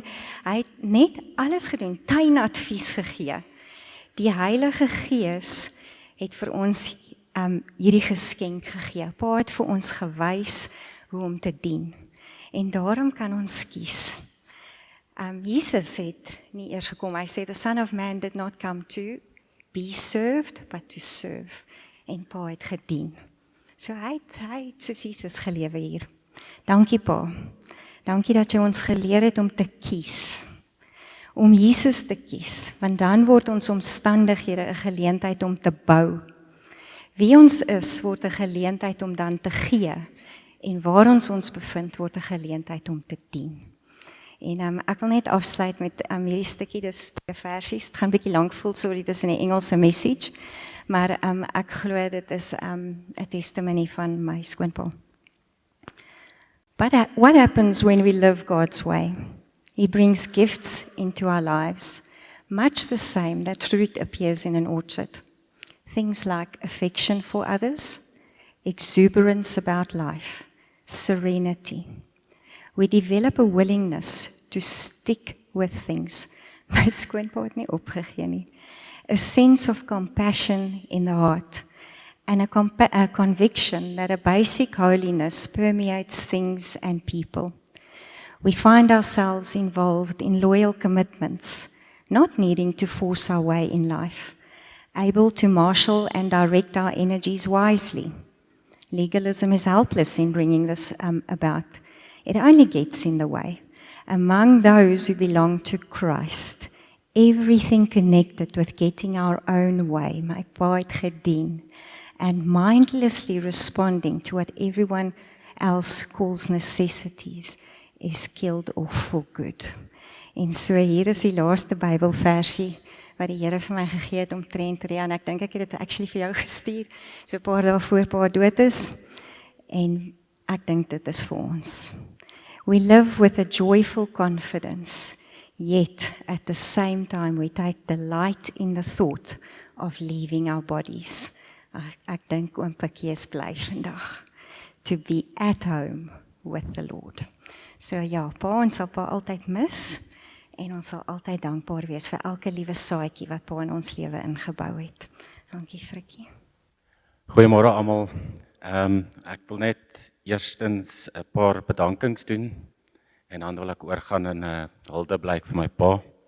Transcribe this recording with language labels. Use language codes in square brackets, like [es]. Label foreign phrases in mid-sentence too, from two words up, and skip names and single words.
[af] Hy het net alles gedoen, tuinadvies gegee. Die Heilige Gees het vir ons hierdie geskenk gegee. Pa het vir ons gewys hoe om te dien. En daarom kan ons kies. Jesus het nie eers gekom, hy sê, [en] the Son of Man did not come to be served, but to serve. [af] En pa het gedien. So hy het soos Jesus gelewe hier. Dankie pa. Dankie dat jy ons geleer het om te kies. Om Jesus te kies, want dan word ons omstandighede 'n geleentheid om te bou. Wie ons is, word 'n geleentheid om dan te gee. En waar ons bevind, word 'n geleentheid om te dien. En ek wil net afsluit met hierdie stukkie, dis 2 versies. Het gaan 'n bietjie lank voel, sorry, dis in 'n Engelse message, maar ek glo dit is 'n testimony van my skoonpa. [en] But what happens when we live God's way? He brings gifts into our lives, much the same that fruit appears in an orchard. Things like affection for others, exuberance about life, serenity. We develop a willingness to stick with things. [af] My skoonpa het nie opgegee nie. [en] A sense of compassion in the heart and a conviction that a basic holiness permeates things and people. We find ourselves involved in loyal commitments, not needing to force our way in life, able to marshal and direct our energies wisely. Legalism is helpless in bringing this about. It only gets in the way. Among those who belong to Christ, everything connected with getting our own way, [af] my pa het gedien, [en] and mindlessly responding to what everyone else calls necessities, is killed off for good. [af] En so hier is die laaste Bybelversie wat die Here vir my gegee het omtrent Ria, en ek dink ek het dit actually vir jou gestuur, so 'n paar dae voor pa dood is, en ek dink dit is vir ons. [en] We live with a joyful confidence, yet at the same time we take delight in the thought of leaving our bodies. [af] Ek dink oom Pikkie is bly vandag, [en] to be at home with the Lord. [af] So ja, pa, ons sal pa altyd mis, en ons sal altyd dankbaar wees vir elke liewe saadjie wat pa in ons lewe ingebou het. Dankie, Frikkie. Goeiemôre almal. Ek wil net eerstens 'n paar bedankings doen en dan wil ek oorgaan in 'n huldeblyk vir my pa.